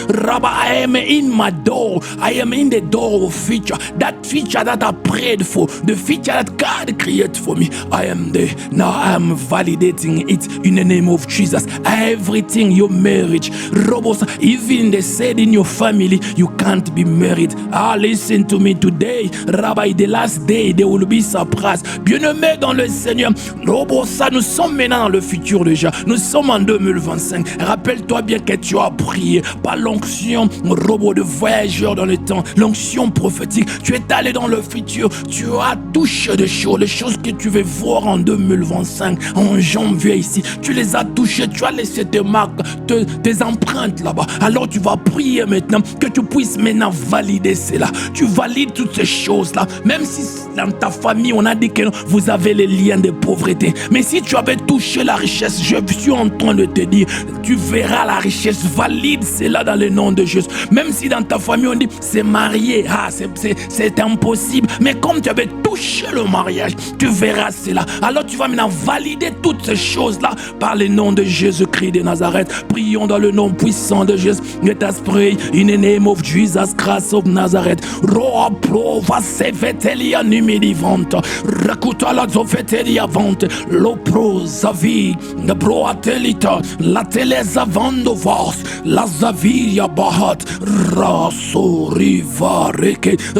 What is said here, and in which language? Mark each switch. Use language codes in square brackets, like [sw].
[en] Rabba, I am in my door, I am in the door of future, that future that I prayed for, the future that God created for me. I am there. Now I am validating it in the name of Jesus. Everything, your marriage, Robos, even they said in your family you can't be married. Listen to me today, Rabbi, the last day they will be surprised. [fr] Bien-aimés dans le Seigneur, Robosa, nous sommes maintenant dans le futur déjà. Nous sommes en 2025. Rappelle-toi bien que tu as prié par l'onction, robot de voyageur dans le temps, l'onction prophétique. Tu es allé dans le futur, tu as touché des choses, les choses que tu veux voir en 2025, en janvier ici. Tu les as touchées, tu as laissé tes marques, tes empreintes là-bas. Alors tu vas prier maintenant que tu puisses maintenant valider cela. Tu valides toutes ces choses-là. Même si dans ta famille, on a dit que vous avez les liens de pauvreté. Mais si tu avais touché la richesse, je suis en train de te dire, tu verras la richesse. Valide cela dans le nom de Jésus. Même si dans ta famille, on dit, c'est marié. C'est impossible. Mais comme tu avais touché le mariage, tu verras cela. Alors tu vas maintenant valider toutes ces choses-là par le nom de Jésus-Christ de Nazareth. Prions dans le nom puissant de Jésus. Que ta [en] pray in the name of Jesus Christ of Nazareth. Roa prova sevetelia nimidivanta. Rakuta la zofetelia vante. Lo prosavi. Nebro atelita. La teleza vandovas. La zaviria bahat. Raso riva reke.